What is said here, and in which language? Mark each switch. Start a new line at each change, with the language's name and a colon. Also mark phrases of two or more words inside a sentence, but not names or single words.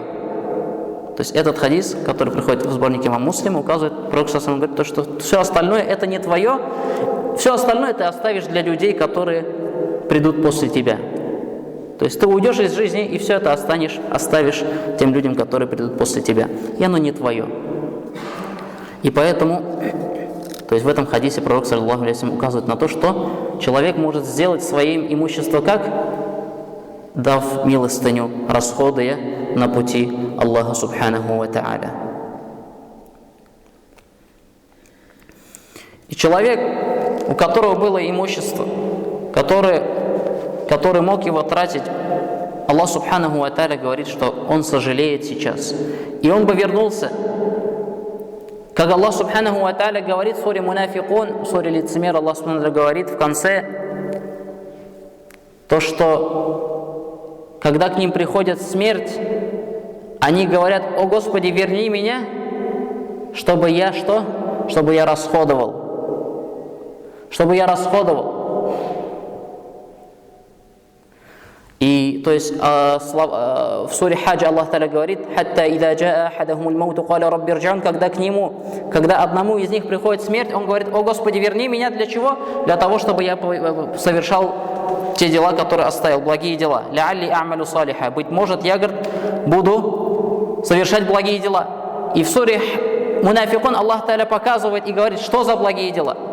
Russian: То есть этот хадис, который приходит в сборнике имама Муслима, указывает, Пророк ﷺ говорит, что все остальное это не твое, все остальное ты оставишь для людей, которые придут после тебя. То есть ты уйдешь из жизни и все это оставишь тем людям, которые придут после тебя. И оно не твое. И поэтому, то есть в этом хадисе Пророк
Arabic: صلى الله عليه وسلم
Russian: указывает на то, что человек может сделать своим имущество как? Дав милостыню, расходуя на пути Аллаха
Arabic: سبحانه وتعالى.
Russian: И человек, у которого было имущество, который мог его тратить, Аллах
Arabic: سبحانه وتعالى
Russian: говорит, что он сожалеет сейчас. И он бы вернулся. Как Аллах
Arabic: سبحانه وتعالى
Russian: говорит в суре Мунафикун, в суре Лицемер, Аллах
Arabic: سبحانه وتعالى
Russian: говорит в конце, то, что когда к ним приходит смерть, они говорят: «О Господи, верни меня, чтобы я что? Чтобы я расходовал. Чтобы я расходовал». И то есть в суре Хадж Аллах Та'аля говорит:
Arabic: «حتى إذا جاء أحدهم الموت قال رب ارجعون»,
Russian: когда одному из них приходит смерть, он говорит: «О Господи, верни меня». Для чего? Для того, чтобы я совершал те дела, которые оставил, благие дела.
Arabic: «لعلي أعمل صالحا».
Russian: Быть может, я, говорит, буду совершать благие дела. И в суре Мунафикун Аллах Та'аля показывает и говорит, что за благие дела.